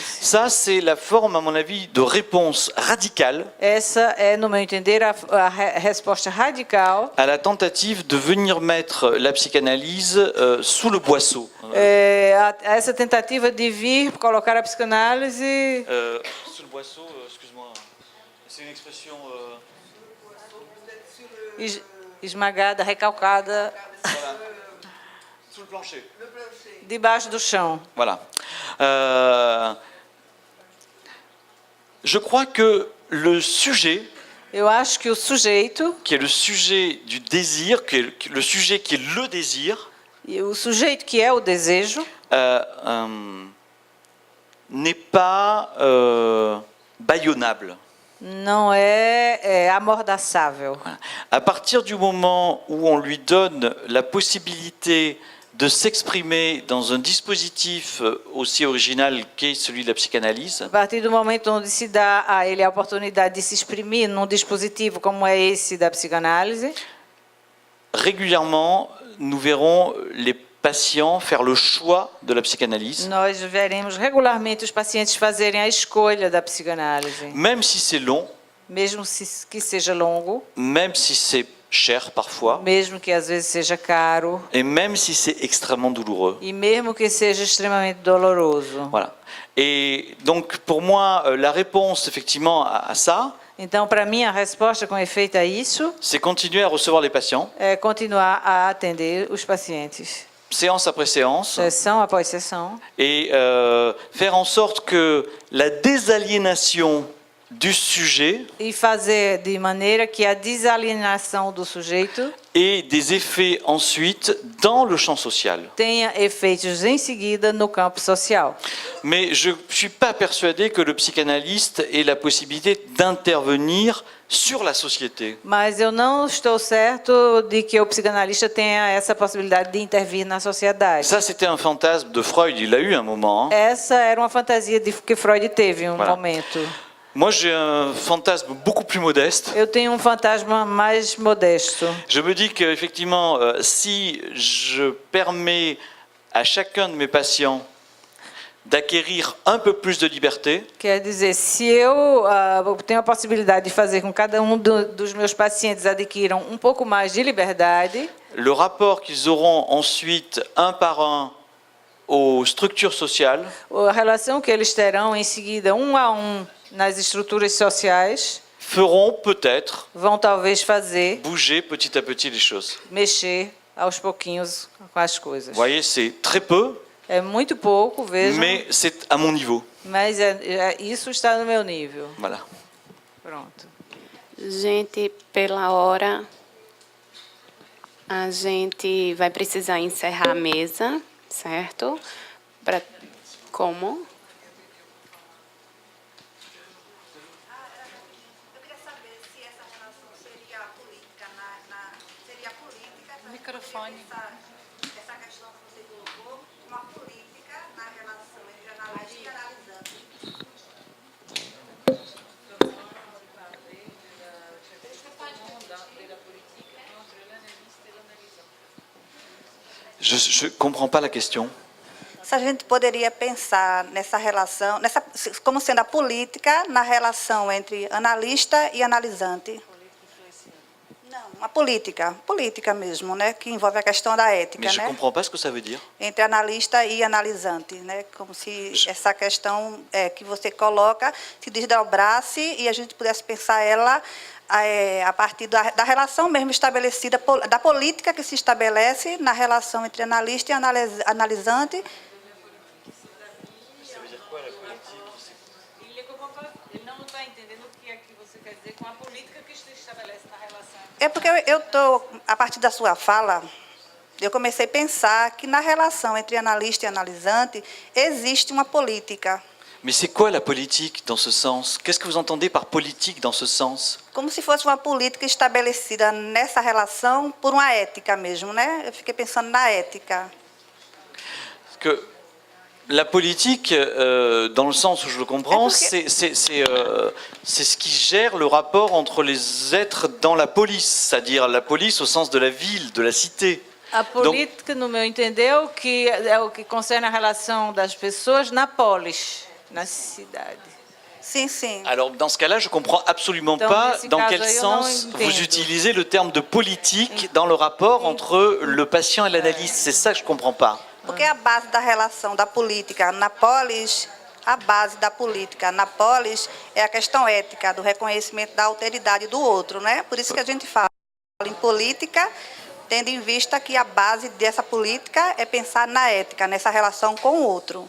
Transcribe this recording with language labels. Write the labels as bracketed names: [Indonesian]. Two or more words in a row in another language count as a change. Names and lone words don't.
[French] Ça, c'est la forme, à mon avis, de réponse radicale [Portuguese] Essa é, no meu entender, a resposta radical [French] à la tentative de venir mettre la psychanalyse sous le boisseau. [Portuguese] a essa tentativa de vir colocar a psicanálise [French] Sous le boisseau, excuse-moi, c'est une expression... [Portuguese] esmagada, recalcada, [French] Sous le plancher. [Portuguese] debaixo do chão. [French] Voilà. Je crois que le sujet, [Portuguese] Eu acho que o sujeito, [French] qui est le sujet du désir, le sujet qui est le désir, [Portuguese] e o sujeito que é o desejo, [French] n'est pas bâillonnable. [Portuguese] não é amordaçável. [French] Voilà. À partir du moment où on lui donne la possibilité de s'exprimer dans un dispositif aussi original qu'est celui de la psychanalyse, [Portuguese] A partir do momento onde se dá a ele a oportunidade de se exprimir num dispositivo como é esse da psicanálise, [French] régulièrement, nous verrons les patients faire le choix de la psychanalyse, [Portuguese] nós veremos regularmente os pacientes fazerem a escolha da psicanálise, [French] même si c'est long, [Portuguese] mesmo que seja longo, [French] même si c'est cher parfois, [Portuguese] mesmo que às vezes seja caro [French] et même si c'est extrêmement douloureux. [Portuguese] e mesmo que seja extremamente doloroso. [French] Voilà. Et donc, pour moi, la réponse, effectivement, à ça, [Portuguese] Então, para mim, a resposta com efeito a isso [French] c'est continuer à recevoir les patients, [Portuguese] é continuar a atender os pacientes, [French] séance après séance, [Portuguese] sessão após sessão, [French] et faire en sorte que la désaliénation du sujet [Portuguese] e fazer de maneira que a desalienação do sujeito [French] ait des effets ensuite dans le champ social. [Portuguese] tenha efeitos em seguida no campo social. [French] Mais je ne suis pas persuadé que le psychanalyste ait la possibilité d'intervenir sur la société. [Portuguese] Mas eu não estou certo de que o psicanalista tenha essa possibilidade de intervir na sociedade. [French] Ça, c'était un fantasme de Freud, il l'a eu un moment. [Portuguese] Essa era uma fantasia que Freud teve em um [French] Voilà. [Portuguese] momento. [French] Moi, j'ai un fantasme beaucoup plus modeste. [Portuguese] Eu tenho um fantasma mais modesto. [French] Je me dis qu'effectivement, si je permets à chacun de mes patients d'acquérir un peu plus de liberté, [Portuguese] Quer dizer, se eu tenho a possibilidade de fazer com que cada um dos meus pacientes adquiram um pouco mais de liberdade, [French] le rapport qu'ils auront ensuite un par un aux structures sociales [Portuguese] a relação que eles terão em seguida, um a um, nas estruturas sociais, [French] feront peut-être [Portuguese] vão talvez fazer, [French] bouger petit à petit les choses. [Portuguese] mexer aos pouquinhos com as coisas. [French] Vous voyez, c'est très peu, [Portuguese] É muito pouco, vejam, [French] mais c'est à mon niveau. [Portuguese] mas isso está no meu nível. [French] Voilà. [Portuguese] Pronto. Gente, pela hora, a gente vai precisar encerrar a mesa, certo? Como? Microfone. Essa questão que você colocou, uma política na relação entre analista e analisante. [French] Je ne comprends pas la question. [Portuguese] Se a gente poderia pensar nessa relação, como sendo a política na relação entre analista e analisante. Não, uma política mesmo, né, que envolve a questão da ética, [French] Mais je ne [Portuguese] né, [French] comprends pas ce que ça veut dire. [Portuguese] entre analista e analisante, né, como se essa questão que você coloca se desdobrasse e a gente pudesse pensar ela a partir da relação mesmo estabelecida, da política que se estabelece na relação entre analista e analisante. Ele não está entendendo o que é que você quer dizer com a política que se estabelece na relação. É porque eu estou, a partir da sua fala, eu comecei a pensar que na relação entre analista e analisante existe uma política. [French] Mais c'est quoi la politique dans ce sens? Qu'est-ce que vous entendez par politique dans ce sens? [Portuguese] Como se fosse uma política estabelecida nessa relação por uma ética mesmo, né? Eu fiquei pensando na ética. [French] Que la politique, dans le sens où je le comprends, c'est ce qui gère le rapport entre les êtres dans la police, c'est-à-dire la police au sens de la ville, de la cité. [Portuguese] A política, no meu entender, é o que concerne a relação das pessoas na polis, na cidade. Sim, sim. [French] Alors dans ce cas-là, je comprends absolument pas dans quel sens vous utilisez le terme de politique dans le rapport entre le patient et l'analyste. C'est ça que je comprends pas. [Portuguese] Porque a base da relação da política na polis, é a questão ética, do reconhecimento da alteridade do outro, né? Por isso que a gente fala em política, tendo em vista que a base dessa política é pensar na ética, nessa relação com o outro.